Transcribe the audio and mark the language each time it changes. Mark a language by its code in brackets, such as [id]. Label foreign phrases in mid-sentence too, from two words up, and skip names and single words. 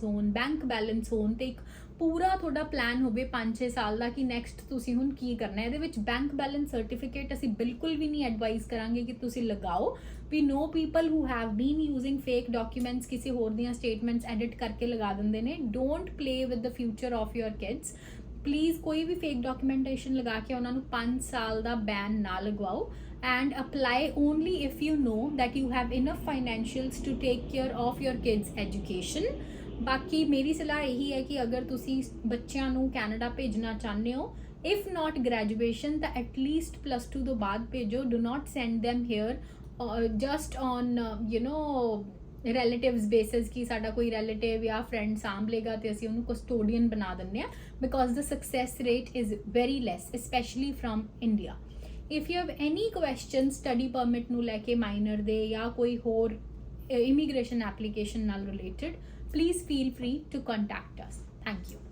[pa] ਹੋਣ [en] bank balance [pa] ਹੋਣ ਤੇ ਇੱਕ ਪੂਰਾ ਤੁਹਾਡਾ ਪਲਾਨ ਹੋਵੇ 5-6 ਸਾਲ ਦਾ ਕਿ ਨੈਕਸਟ ਤੁਸੀਂ ਹੁਣ ਕੀ ਕਰਨਾ ਹੈ ਇਹਦੇ ਵਿੱਚ [en] bank balance certificate [pa] ਅਸੀਂ ਬਿਲਕੁਲ ਵੀ ਨਹੀਂ ਐਡਵਾਈਸ ਕਰਾਂਗੇ ਕਿ ਤੁਸੀਂ ਲਗਾਓ [en] we know people who have been using fake documents [pa] ਕਿਸੇ ਹੋਰ ਦੀਆਂ [en] statements edit [pa] ਕਰਕੇ ਲਗਾ ਦਿੰਦੇ ਨੇ [en] don't play with the future of your kids please [pa] ਕੋਈ ਵੀ [en] fake documentation [pa] ਲਗਾ ਕੇ ਉਹਨਾਂ ਨੂੰ 5 ਸਾਲ ਦਾ ਬੈਨ ਨਾ ਲਗਵਾਓ [en] and apply only if you know that you have enough financials to take care of your kids education. [pa] ਬਾਕੀ ਮੇਰੀ ਸਲਾਹ ਇਹੀ ਹੈ ਕਿ ਅਗਰ ਤੁਸੀਂ ਬੱਚਿਆਂ ਨੂੰ ਕੈਨੇਡਾ ਭੇਜਣਾ ਚਾਹੁੰਦੇ ਹੋ, [en] if not graduation ਤਾਂ at least +2 [pa] ਤੋਂ ਬਾਅਦ ਭੇਜੋ. [en] do not send them here just on relatives basis [pa] ਕਿ ਸਾਡਾ ਕੋਈ relative ਜਾਂ friend ਸਾਂਭ ਲੇਗਾ ਤੇ ਅਸੀਂ ਉਹਨੂੰ custodian ਬਣਾ ਦਿੰਦੇ ਆ, [en] because the success rate is very less, especially from India. if you have any questions study permit [pa] ਨੂੰ ਲੈ ਕੇ [en] minor [pa] ਦੇ ਜਾਂ ਕੋਈ ਹੋਰ [en] immigration application ਨਾਲ related, please feel free to contact us. Thank you.